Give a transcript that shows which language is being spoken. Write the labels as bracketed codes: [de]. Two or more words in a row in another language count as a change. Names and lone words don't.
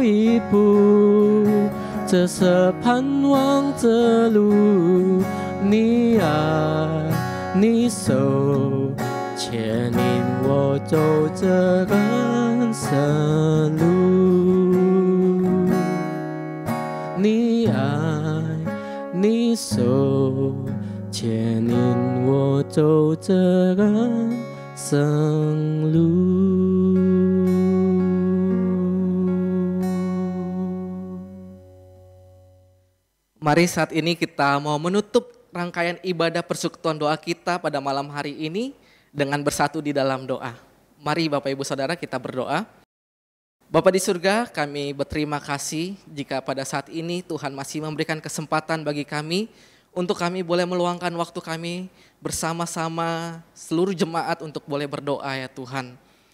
[zh] 一步，这是盼望之路，你爱你手牵引我走这人生路，你爱你手牵引我走这人生路。 [id] Mari saat ini kita mau menutup rangkaian ibadah persekutuan doa kita pada malam hari ini dengan bersatu di dalam doa. Mari Bapak Ibu Saudara kita berdoa. Bapa di surga, kami berterima kasih jika pada saat ini Tuhan masih memberikan kesempatan bagi kami untuk kami boleh meluangkan waktu kami bersama-sama seluruh jemaat untuk boleh berdoa ya Tuhan.